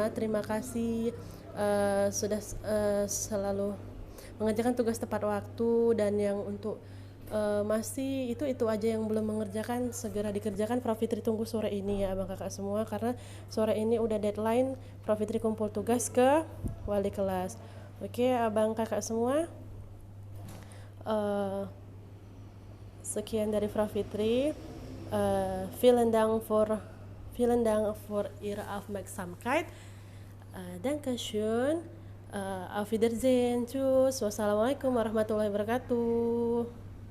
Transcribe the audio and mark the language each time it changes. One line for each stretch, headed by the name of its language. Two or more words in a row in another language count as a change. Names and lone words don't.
Indonesian: Terima kasih sudah selalu mengerjakan tugas tepat waktu, dan yang untuk masih itu aja yang belum mengerjakan segera dikerjakan. Prof Fitri tunggu sore ini ya abang kakak semua, karena sore ini udah deadline Prof Fitri kumpul tugas ke wali kelas. Oke abang kakak semua, sekian dari Prof Fitri.
German: Vielen Dank für Ihre Aufmerksamkeit. Dankeschön. Auf Wiedersehen. Tschüss.
Arabic: والسلام عليكم ورحمة الله وبركاته.